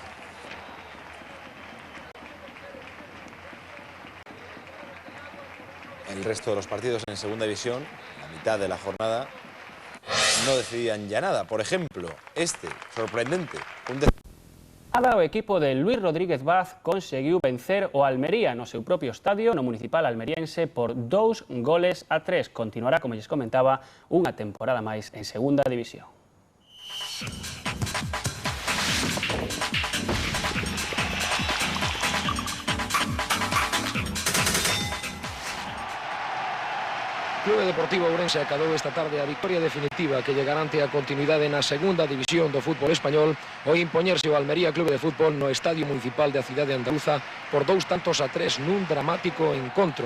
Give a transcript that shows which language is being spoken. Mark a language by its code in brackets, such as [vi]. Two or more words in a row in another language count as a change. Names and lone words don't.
[es] El resto de los partidos en segunda división, la mitad de la jornada, no decidían ya nada. Por ejemplo, este, sorprendente, [gl] O equipo de Luis Rodríguez Vaz conseguiu vencer o Almería no seu propio estadio, no municipal almeriense, por 2-3. Continuará, como lles comentaba, unha temporada máis en segunda división. Clube Deportivo Ourense acadou esta tarde a victoria definitiva que lle garante a continuidade na segunda división do fútbol español ao impoñerse o Almería Clube de Fútbol no Estadio Municipal da cidade andaluza por 2-3 nun dramático encontro.